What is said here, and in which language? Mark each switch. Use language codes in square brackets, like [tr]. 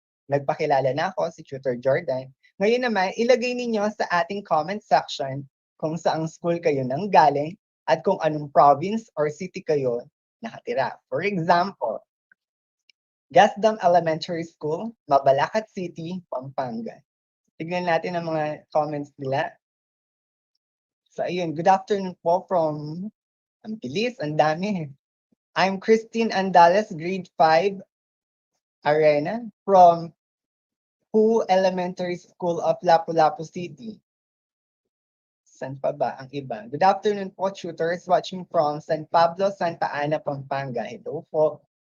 [tl] Nagpakilala na ako, si Tutor Jordan. Ngayon naman, ilagay ninyo sa ating comment section kung saang school kayo nang galing at kung anong [en] province or city [tl] kayo nakatira. [en] For example, Gasdam Elementary School, Mabalacat City, Pampanga. [tl] Tignan natin ang mga comments nila. So ayun, [en] good afternoon [tl] po from, ang bilis, ang dami. [en] I'm Christine Andales, grade 5, Arena, from Who Elementary School of Lapu-Lapu City. [tl] San pa ba ang iba? [en] Good afternoon [tl] po, [en] tutors watching from [tl] San Pablo, Santa Ana, Pampanga. Hello po.